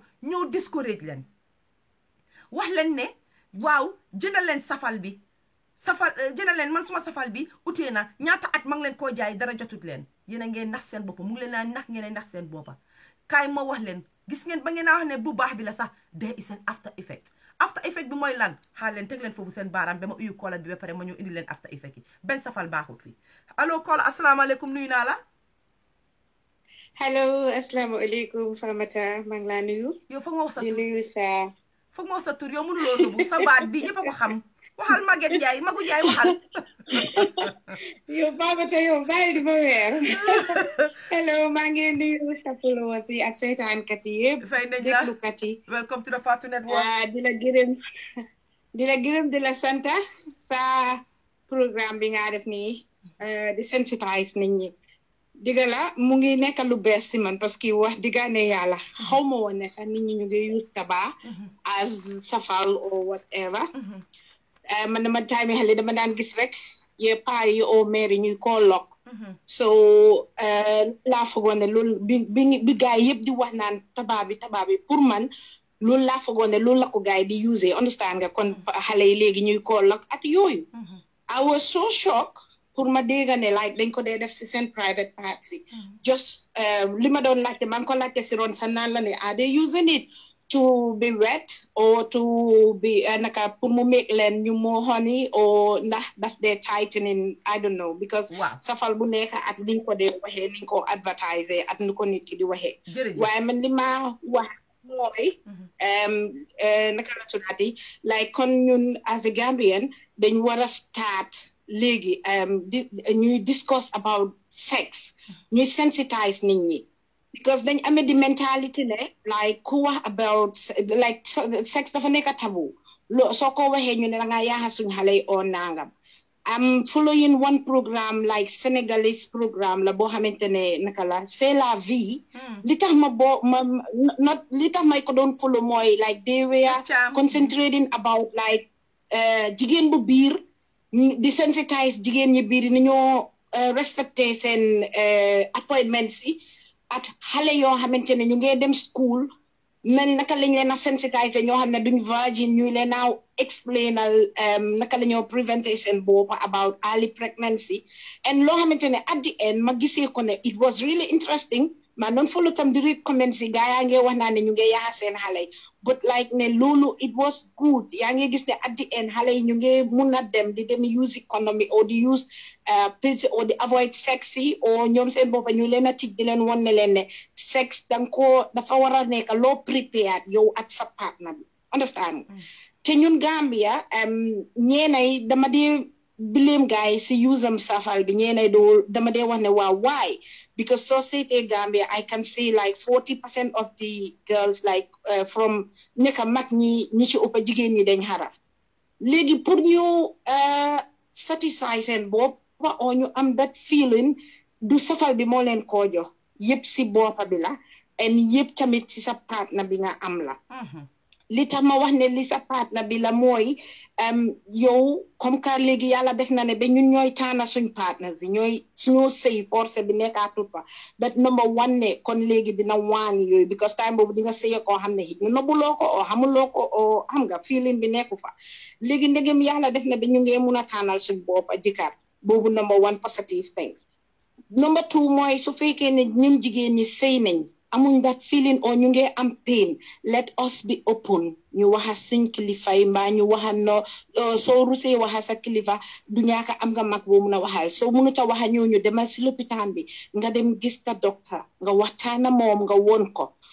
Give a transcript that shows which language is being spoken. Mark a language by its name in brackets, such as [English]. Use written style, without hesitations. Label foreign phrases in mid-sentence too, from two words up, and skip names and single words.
[Wolof] ñëw discourage leen wax leen ne waaw jëndal leen safal bi jëndal leen man suma safal bi utee na ñaata at ma ngi leen koo jaay dara jotut leen yéen a ngeen nax seen boppa mu ngi leen naa nax ngeen nax seen boppa kaay ma wax leen gis ngeen ba ngeen a wax ne bu baax bi la sax [English] there is an after effect [Wolof] bi mooy lan xaar leen teg leen foofu seen baaraam ba ma uyu koola bi ba pare ma ñëw indi leen [English] after effect [Wolof] yi benn safal baaxut fi allo koola asalaamaaleykum nuyu naa la allo asalaamaaleykum Famata maa ngi laa nuyu yow foog ma wax sa tur di nuyu sa foog ma wax sa tur yow mënuloo nubu sa baat bi ñëpp a ko xam waxal Maguette Ndiaye Magu Ndiaye waxal yow Famata yow bàyyi di ma weer hello maa ngi nuyu sa followers yi ak seetaankat yi yëpp fay nañ la déglukat yi [English] welcome to the Fatou Network [Wolof] di la gërëm di la santa sa programme bi nga def nii di sensitise nit ñi diga la mu ngi nekk lu bees si man [French] parce que [Wolof] wax diga ne yàlla xaw ma woon ne sax nit ñi ñu ngi use taba as safal or whatever man dama time xale dama daan gis rek ye paa yi o mairie ñuy koo lokk so laa foogoon ne loolu bi gaay yëpp di wax naan taba bi pour man loolu laa foogoon ne loolu la ko gaay di use understand nga kon xale yi léegi ñuy koo lokk at yooyu [English] I was so shocked [Wolof] pour ma dégg ne like dañ ko dee def si seen [English] private parts [Wolof] yi just li ma doon laajte maa ngi ko laajte si ron sax naan la ne [English] are they using it to be [Wolof] wet or to be naka pour mu make leen ñu [English] more honey [Wolof] or ndax daf dee tightening [English] I don't know because [Wolof] safal bu nekk at liñ ko dee waxee niñ ko advertise at nu ko nit ki di waxee waaye man li ma wax mooy naka la tuddaati like kon ñun [English] as a Gambian [Wolof] dañ war a start léegi ñuy discuss about sex ñuy sensitize nit ñi because dañ amee di mentality ne like ku wax about like sex dafa nekk tabou soo ko waxee ñu ne da ngaa yaaxa suñ xale yi oo nangam am following one programme like [English] Senegalese programme [Wolof] la boo xamante ne naka la [French] c'est la vie [Wolof] li tax li tax may ko doon follow mooy [English] like they were concentrating about like [Wolof] jigéen bu biir di sensitize jigéen ñi biir ni ñoo respecté seen appointments yi at xale yoo xamante ne ñu ngi dem school nan naka lañ leen a sensitize ñoo xam ne duñ virgin ñu leen a explainal naka la ñoo préventé seen bopp [English] about early pregnancy and [Wolof] loo xamante ne [English] at the end [Wolof] ma gisee ko ne [English] it was really interesting [Wolof] ma doon follow tam di read comments yi gaa yaa ngi wax naa ne ñu ngi yaaxa seen xale yi [English] but like [Wolof] ne loolu [English] it was good [Wolof] yaa ngi gis ne [English] at the end [Wolof] xale yi ñu ngi mun a dem di dem use economy or di [English] use pills or [Wolof] di [English] avoid sex [Wolof] yi or ñoom seen boppa ñu leen a tig di leen won ne leen ne sex dafa war a nekk loo prepared yow ak sa partner bi understand te ñun Gambia ñeenay dama dee blame guys si use am safal bi ñeenay dama dee wax ne waaw why because society Gambia [English] I can see like 40% of the girls like from [Wolof] nekk mag ñi ci ëpp jigéen ñi dañ xaraf léegi pour ñu satisfy seen bopp o ñu am [English] that feeling [Wolof] du safal bi moo leen koo jox yëpp si boppa bi la and yëpp tamit si sa partner bi nga am la li tax ma wax ne li sa partner bi la mooy yow [French] comme que [Wolof] léegi yàlla def na ne ba ñun ñooy taana suñ partners yi ñooy suñoo sëy forcé bi nekkaatut fa but [English] number one [Wolof] ne kon léegi dina wàññi yooyu because time boobu di nga sëy koo xam ne xit ñu nobuloo ko oo xamuloo ko oo xam nga feeling bi nekku fa léegi ndegem yàlla def na ba ñu ngee mun a taanal suñ bopp jëkkër boobu [English] number one positive things number two [Wolof] mooy su fekkee ne ñun jigéen ñi sëy nañ amuñ [English] that feeling [Wolof] or ñu ngi am pain [English] let us be open [Wolof] ñu waxa suñ kilifa yi mbaa ñu waxa no soo rusee waxa sa kilifa du ñaaka am nga mag boo mun a waxal soo mënuta waxa ñooñu demal si lopitaan bi nga dem gis ta docteur nga waxtaana moom nga won ko